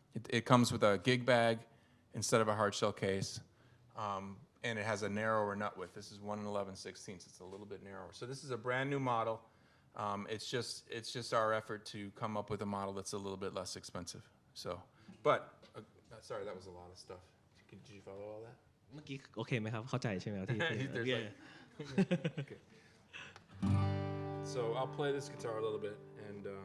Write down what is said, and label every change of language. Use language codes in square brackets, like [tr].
[en] It comes with a gig bag instead of a hard shell case, and it has a narrower nut width. This is 1 11/16. It's a little bit narrower. So this is a brand new model. It's just our effort to come up with a model that's a little bit less expensive. So, but sorry, that was a lot of stuff. Did you follow all that? [th] เมื่อกี้โอเคไหมครับเข้าใจใช่ไหมครับที่ [en] Okay. So I'll play this guitar a little bit and.